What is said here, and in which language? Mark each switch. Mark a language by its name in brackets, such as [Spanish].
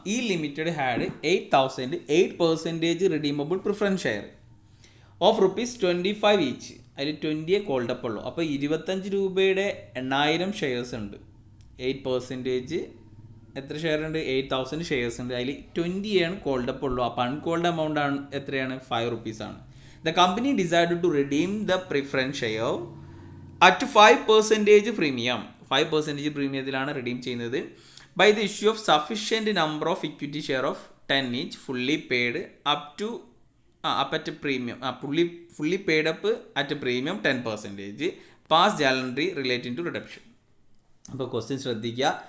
[English] ഈ limited had 8,000 8% redeemable preference share of ₹25 each. [Malayalam] അതിൽ 20 called up ഉള്ളൂ. അപ്പോൾ 25 രൂപയുടെ 8,000 ഷെയർസ് ഉണ്ട്. 8% എത്ര ഷെയർ ഉണ്ട്, 8,000 ഷെയർസ് ഉണ്ട്. അതിൽ 20 ആണ് കോൾഡ് അപ്പ് ഉള്ളൂ. അപ്പോൾ അൺകോൾഡ് എമൗണ്ട് ആണ് എത്രയാണ്, ₹5 ആണ്. [English] The company decided to redeem the preference share at 5% premium. [Malayalam] 5% പ്രീമിയത്തിലാണ് redeem ചെയ്യുന്നത്. [English] By the issue of sufficient number of equity share of 10 each fully paid up at premium fully paid up at premium 10% pass journal entry relating to redemption. [Malayalam] അപ്പോൾ question ശ്രദ്ധിക്കുക.